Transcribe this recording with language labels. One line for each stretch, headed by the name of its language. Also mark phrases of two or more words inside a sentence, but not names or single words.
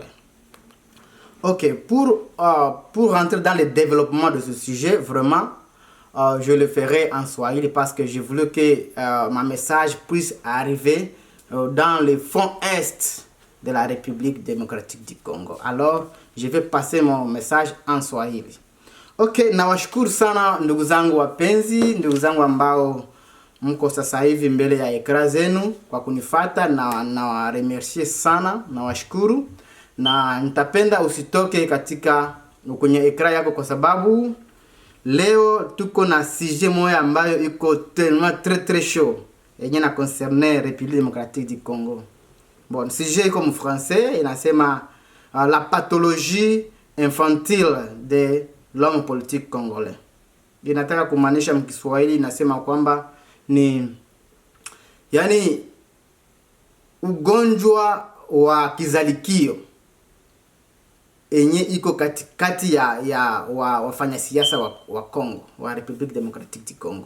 French: Ok, pour rentrer dans le développement de ce sujet, vraiment, je le ferai en Swahili parce que je voulais que mon message puisse arriver dans le fond est de la République démocratique du Congo. Alors, je vais passer mon message en Swahili.
Swahili: Ok, nawashukuru sana ndugu zangu wapenzi, ndugu zangu ambao mko sasa hivi mbele ya ekra zenu kwa kunifata, na nawaremercie sana, nawashukuru, na nitapenda usitoke katika kwenye ekra yako kwa sababu leo tuko na sujet moja ambayo iko
French: tellement très chaud
Swahili: yenye na concerne République démocratique du Congo. Bon, sujet iko mu français inasema
French: la pathologie infantile de l'homme politique congolais.
Swahili: Inataka kumaanisha mkiswahili inasema kwamba ni yani ugonjwa wa kizalikio enye iko katikati ya wafanya siasa wa Congo, wa Republic Democratic du Congo.